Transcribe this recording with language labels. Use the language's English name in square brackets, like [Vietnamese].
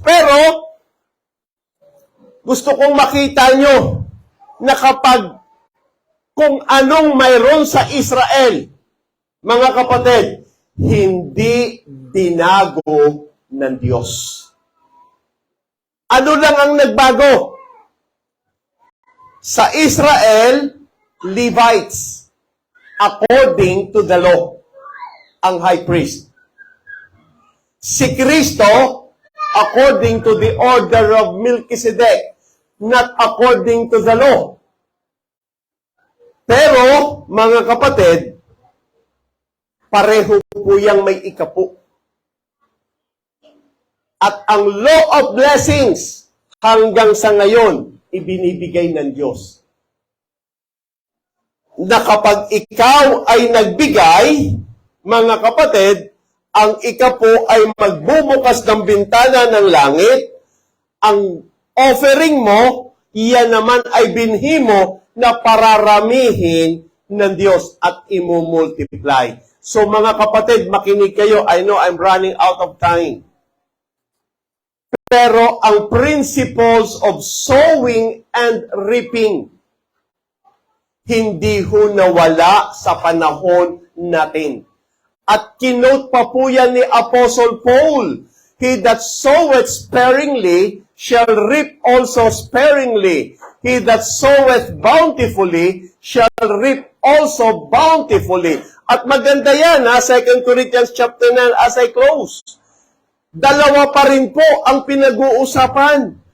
[Filipino] Pero, gusto kong makita nyo na kapag kung anong mayroon sa Israel, mga kapatid, hindi binago ng Diyos. Ano lang ang nagbago? Sa Israel, Levites, [English] according to the law, [Filipino] ang high priest. [English] Si Kristo, according to the order of Melchizedek, not according to the law. [Filipino] Pero, mga kapatid, pareho po yang may ikapo. At ang law of blessings, hanggang sa ngayon, ibinibigay ng Diyos. Na kapag ikaw ay nagbigay, mga kapatid, ang ikapo ay magbubukas ng bintana ng langit, ang offering mo, iyan naman ay binhi mo na pararamihin ng Diyos at imumultiply. So mga kapatid, makinig kayo. [English] I know I'm running out of time. [Filipino] Pero ang principles of sowing and reaping, hindi ho nawala sa panahon natin. At kinote pa po yan ni [English] Apostle Paul, he that soweth sparingly shall reap also sparingly. He that soweth bountifully shall reap also bountifully. [Filipino] At maganda yan, 2 Corinthians chapter 9 [English] as I close. [Filipino] Dalawa pa rin po ang pinag-uusapan.